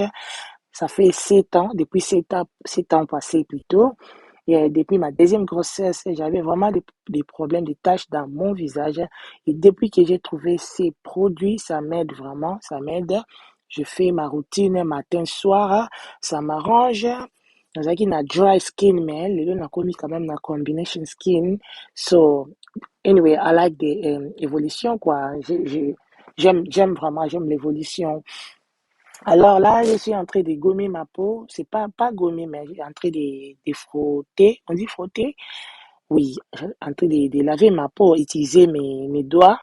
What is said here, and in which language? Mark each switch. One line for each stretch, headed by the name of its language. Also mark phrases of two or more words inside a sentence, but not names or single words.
French: Ça fait 7 ans, depuis 7 ans, 7 ans passés plutôt. Et depuis ma deuxième grossesse, j'avais vraiment des problèmes de taches dans mon visage. Et depuis que j'ai trouvé ces produits, ça m'aide vraiment, ça m'aide. Je fais ma routine matin, soir, ça m'arrange.
Lingala: Nazaki na
English: dry skin,
French: mais le
Lingala: na komi
French: quand même
Lingala: na
English: combination skin. So, anyway, I like the
French: évolution, quoi. J'aime vraiment, j'aime l'évolution. Alors là, je suis en train de gommer ma peau. C'est pas gommer, mais je suis en train de frotter. On dit frotter? Oui, je suis en train de laver ma peau, utiliser mes doigts.